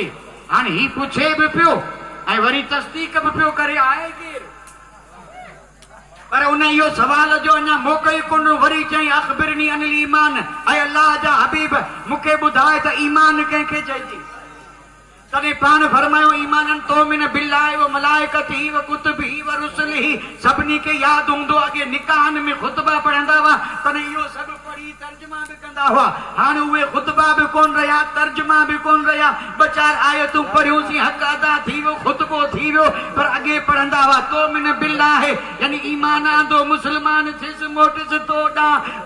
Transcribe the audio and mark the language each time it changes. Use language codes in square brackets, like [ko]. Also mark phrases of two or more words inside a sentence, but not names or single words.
[sd] हाणे ही पुछे बि पियो ऐं वरी तस्दीक बि पियो करे, आहे केरु? पर उन इहो सवाल जो अञा मौक़ो ई कोन। वरी चई [ar] أخبرني عن الإيمان, [sd] ऐं अल्लाह जा हबीब मूंखे ॿुधाए त ईमान कंहिंखे चइजे। तॾहिं पाण फरमायो [ar] إيمانا تؤمن بالله وملائكته وكتبه ورسله. [sd] सभिनी खे यादि हूंदो अॻे निकाहनि में ख़ुतबा पढ़ंदा हुआ, तॾहिं इहो सभु पढ़ी तर्जुमा बि कंदा हुआ। हाणे उहे ख़ुतबा बि कोन रहिया, तर्जुमा बि कोन रहिया। 2-4 आयतूं पढ़ियूंसीं, हक़ अदा थी वियो, ख़ुतबो थी वियो, पर अॻे पढ़ंदा हुआ [ar] تؤمن بالله, [sd] यानी ईमान आंदो मुस्लमान थियसि, मोटिसि तो ॾांहुं।